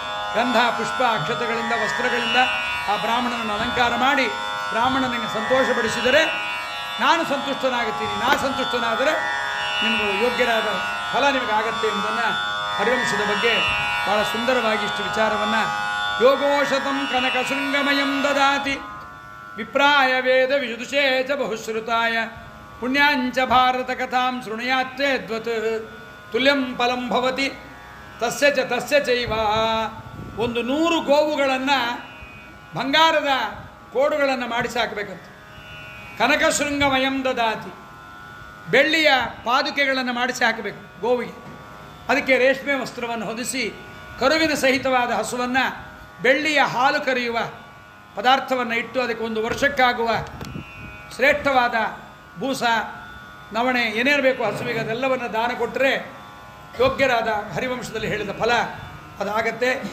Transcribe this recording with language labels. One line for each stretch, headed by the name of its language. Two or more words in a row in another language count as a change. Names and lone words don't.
Kannada: ಗಂಧ, ಪುಷ್ಪ, ಅಕ್ಷತೆಗಳಿಂದ, ವಸ್ತ್ರಗಳಿಂದ ಆ ಬ್ರಾಹ್ಮಣನನ್ನು ಅಲಂಕಾರ ಮಾಡಿ ಬ್ರಾಹ್ಮಣನಿಗೆ ಸಂತೋಷಪಡಿಸಿದರೆ ನಾನು ಸಂತುಷ್ಟನಾಗುತ್ತೀನಿ, ನಾ ಸಂತುಷ್ಟನಾದರೆ ನಿಮಗೂ ಯೋಗ್ಯರಾದ ಫಲ ನಿಮಗಾಗತ್ತೆ ಎಂಬುದನ್ನು ಹರಿವಂಶದ ಬಗ್ಗೆ ಭಾಳ ಸುಂದರವಾಗಿ ಇಷ್ಟು ವಿಚಾರವನ್ನು
Sanskrit: ಯೋಗೋಷತಂ ಕನಕ ಶೃಂಗಮಯಂ ದದಾತಿ ವಿಪ್ರಾಯ ವೇದ ವಿದುಷೇ ಚ ಬಹುಶ್ರುತಾಯ ಪುಣ್ಯಾಂಚ ಭಾರತ ಕಥಾಂ ಶೃಣುಯಾತ್ಯದ್ವತ್ ತುಲ್ಯಂ ಫಲಂ ಭವತಿ ತಸ್ಯ ಚೈವ.
Kannada: ಒಂದು 100 ಗೋವುಗಳನ್ನು ಬಂಗಾರದ ಕೋಡುಗಳನ್ನು ಮಾಡಿಸಿ ಹಾಕಬೇಕಂತ.
Sanskrit: ಕನಕಶೃಂಗಮಯಂ ದದಾತಿ,
Kannada: ಬೆಳ್ಳಿಯ ಪಾದುಕೆಗಳನ್ನು ಮಾಡಿಸಿ ಹಾಕಬೇಕು ಗೋವಿಗೆ. ಅದಕ್ಕೆ ರೇಷ್ಮೆ ವಸ್ತ್ರವನ್ನು ಹೊದಿಸಿ ಕರುವಿನ ಸಹಿತವಾದ ಹಸುವನ್ನು ಬೆಳ್ಳಿಯ ಹಾಲು ಕರೆಯುವ ಪದಾರ್ಥವನ್ನು ಇಟ್ಟು ಅದಕ್ಕೆ 1 ವರ್ಷಕ್ಕಾಗುವ ಶ್ರೇಷ್ಠವಾದ ಬೂಸ ನವಣೆ ಏನೇರಬೇಕು ಹಸುವಿಗೆ ಅದೆಲ್ಲವನ್ನು ದಾನ ಕೊಟ್ಟರೆ ಯೋಗ್ಯರಾದ ಹರಿವಂಶದಲ್ಲಿ ಹೇಳಿದ ಫಲ ಅದಾಗತ್ತೆ.